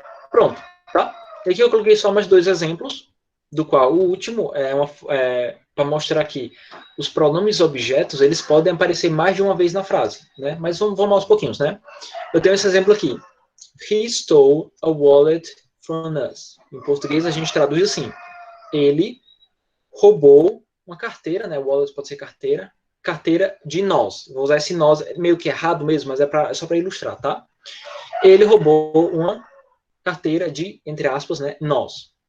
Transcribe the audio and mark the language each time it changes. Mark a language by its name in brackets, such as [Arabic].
[Portuguese] Pronto, tá? E aqui eu coloquei só mais dois exemplos, do qual o último para mostrar aqui os pronomes objetos, eles podem aparecer mais de uma vez na frase, né? Mas vamos aos pouquinhos, né? Eu tenho esse exemplo aqui. [English] He stole a wallet from us. [Portuguese] Em português a gente traduz assim: ele roubou uma carteira, né? Wallet pode ser carteira de nós. Vou usar esse nós meio que errado mesmo, mas é só para ilustrar, tá? Ele roubou uma carteira de, entre aspas, né, nós.